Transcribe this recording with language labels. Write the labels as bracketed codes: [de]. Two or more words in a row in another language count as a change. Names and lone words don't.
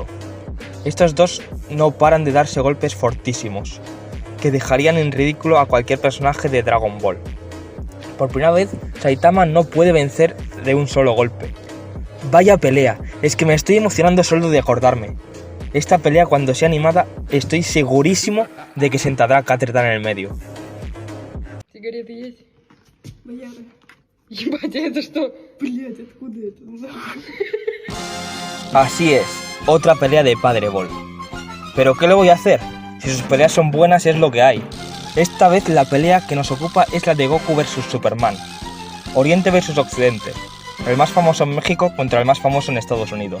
[es] Estos dos no paran de darse golpes fortísimos, que dejarían en ridículo a cualquier personaje de Dragon Ball. Por primera vez, Saitama no puede vencer de un solo golpe. Vaya pelea, es que me estoy emocionando solo de acordarme. Esta pelea cuando sea animada estoy segurísimo de que sentará cátedra en el medio. [ru] Сигареты есть? Бояры. Ебать, а это что? Блять, откуда это? [es] Así es, otra pelea de Padre Ball. ¿Pero qué le voy a hacer? Si sus peleas son buenas es lo que hay. Esta vez la pelea que nos ocupa es la de Goku vs Superman. Oriente vs Occidente. El más famoso en México contra el más famoso en Estados Unidos.